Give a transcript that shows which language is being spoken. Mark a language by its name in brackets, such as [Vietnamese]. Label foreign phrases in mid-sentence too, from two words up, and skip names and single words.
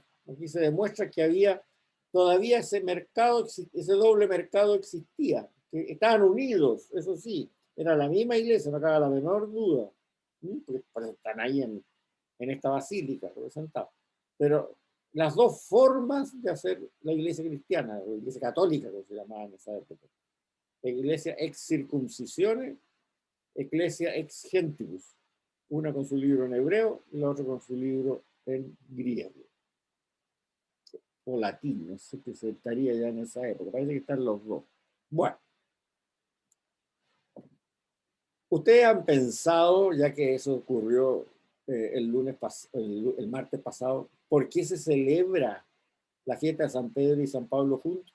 [Spanish] Aquí se demuestra que había todavía ese mercado, ese doble mercado existía, que estaban unidos, eso sí, era la misma iglesia, no cabe la menor duda, porque están ahí en esta basílica representados. Pero las dos formas de hacer la iglesia cristiana, o iglesia católica, como se llamaba en esa época, la iglesia [Latin] ex circuncisione, [Spanish] iglesia [Latin] ex gentibus, [Spanish] una con su libro en hebreo y la otra con su libro en griego o latín, no sé qué se estaría ya en esa época, parece que están los dos. Bueno, ustedes han pensado, ya que eso ocurrió el martes pasado, ¿por qué se celebra la fiesta de San Pedro y San Pablo juntos?